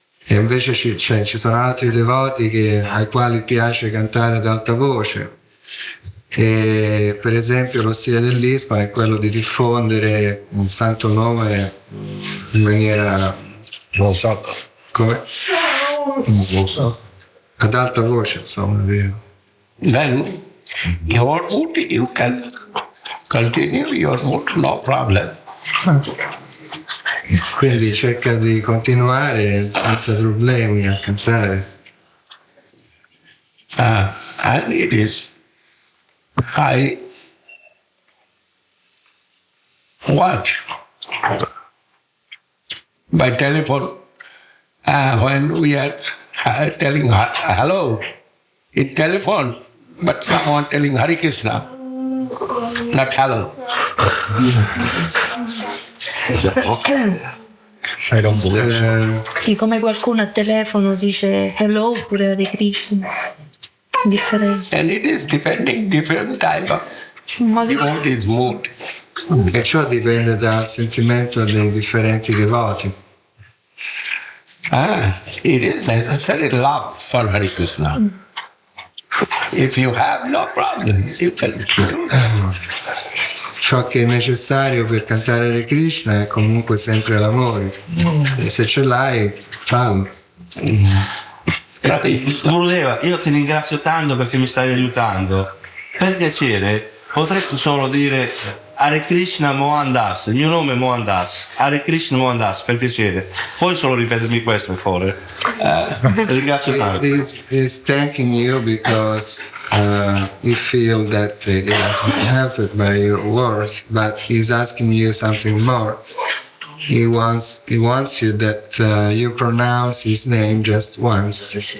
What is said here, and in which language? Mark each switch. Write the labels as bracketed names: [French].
[Italian] E invece ci sono altri devoti ai quali piace cantare ad alta voce. E per esempio lo stile dell'Isma è quello di diffondere un santo nome in maniera... Non so. Come? Non so. Ad alta voce, insomma, vero. [English] Then your mood, you can continue your mood, no problem. [Italian] Quindi cerca di continuare senza problemi a cantare. [English] And it is, I watch by telephone when we are telling hello in telephone, but someone telling Hare Krishna, not hello. I don't believe so. [Italian] Sì, come qualcuno al telefono dice hello oppure Hare Krishna. Differente. [English] And it is depending different type of devotee's mood. [Italian] E ciò dipende dal sentimento dei differenti devoti. [English] It is necessary love for Hare Krishna. If you have no problem, you can do that. [Italian] Ciò che è necessario per cantare Hare Krishna è comunque sempre l'amore. E se ce l'hai, fallo. Gurudeva, io ti ringrazio tanto perché mi stai aiutando. Per piacere, potresti solo dire Hare Krishna Mohan Das, il mio nome è Mohan Das. Hare Krishna Mohan Das, per piacere. Puoi solo ripetermi questo, per favore? Ringrazio tanto. [English] He's thanking you because he feels that he has been helped by your words, but he's asking you something more. He wants you that you pronounce his name just once.